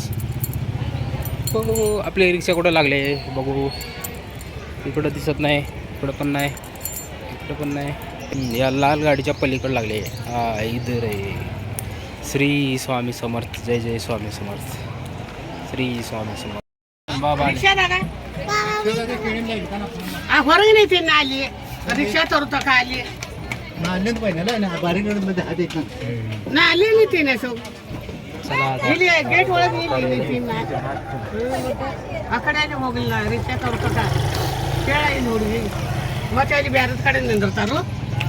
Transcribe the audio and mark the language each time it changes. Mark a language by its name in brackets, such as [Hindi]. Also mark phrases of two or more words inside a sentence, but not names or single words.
[Marathi] हो आपली रिक्षा कुठं लागले बघू. इकडं दिसत नाही, इकडं पण नाही, इकडं पण नाही. या लाल गाडीच्या पलीकडं लागले. हा इधर आहे. श्री स्वामी समर्थ. जय जय स्वामी समर्थ. श्री स्वामी समर्थ. बाबा रिक्षा दादा [Kannada] ಹೊರಗೆ ನಿಂತೀನಿ ಅಲ್ಲಿ ರಿಕ್ಷಾ ತರುತ್ತಕ ಅಲ್ಲಿ ನಾ ಅಲ್ಲಿ ನಿಂತೀನಿ ಸೊ [Marathi] चला आता. [Kannada] ಇಲ್ಲಿ ಗೇಟ್ ಒಳಗೆ ನಿಂತೀನಿ ನಾ ಆ ಕಡೆ ಹೋಗಿಲ್ಲ ರಿಕ್ಷಾ ತರುತ್ತಕ ಕೇಳ ಇಲ್ಲಿ ನೋಡಿ ಮತ್ತೆ ಅಲ್ಲಿ ಬೇರೆ ಕಡೆ ನಿಂದಿರ್ತಾರು